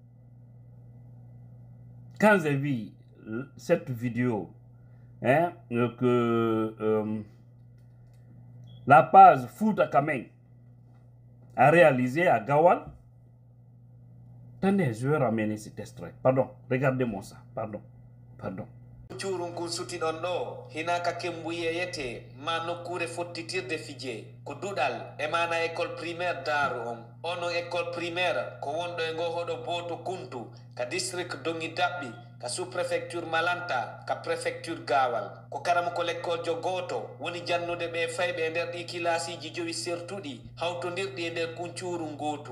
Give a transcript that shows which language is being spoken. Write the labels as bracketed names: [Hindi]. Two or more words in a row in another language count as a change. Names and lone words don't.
[French] Quand j'ai vu cette vidéo, que la page Fouta Kameng a réalisé à Gawal, attendez, je vais ramener cet extrait. Pardon, regardez-moi ça. Pardon. [Fula] Curun kun suti ɗon ɗo hinaka kembuye yete ma nokkure fottitirde fije ko duɗal e mana [French] école primaire [Fula] Daru ono [French] école primaire [Fula] ko wonɗo e ngo hoɗo Boto Kuntu ka district Dongi Dabɓi ka [French] sous préfecture [Fula] Malanta ka préfecture Gawal ko karama ko l'école jo goto woni jannude ɓe fayɓe e nder ɗi kilasiji jowi sertuɗi hawtodirɗi e nder kuncurun gotum